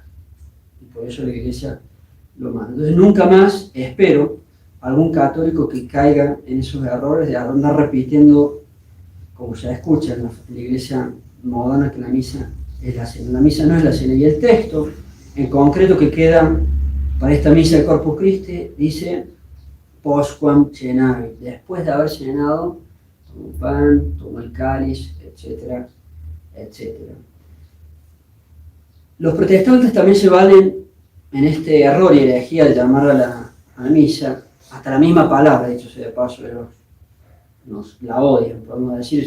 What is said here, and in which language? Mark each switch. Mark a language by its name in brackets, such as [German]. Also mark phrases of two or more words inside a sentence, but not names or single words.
[Spanish] Y por eso la Iglesia lo manda. Entonces nunca más espero algún católico que caiga en esos errores de andar repitiendo, como se escucha en la Iglesia moderna, que la misa es la cena. La misa no es la cena. Y el texto en concreto que queda para esta misa de Corpus Christi dice [Latin] postquam cenavit, [Spanish] después de haber cenado, tomó pan, tomó el cáliz, etcétera, etcétera. Los protestantes también se valen en este error y herejía de llamar a la misa, hasta la misma palabra, dicho sea de paso, nos la odian, podemos decir.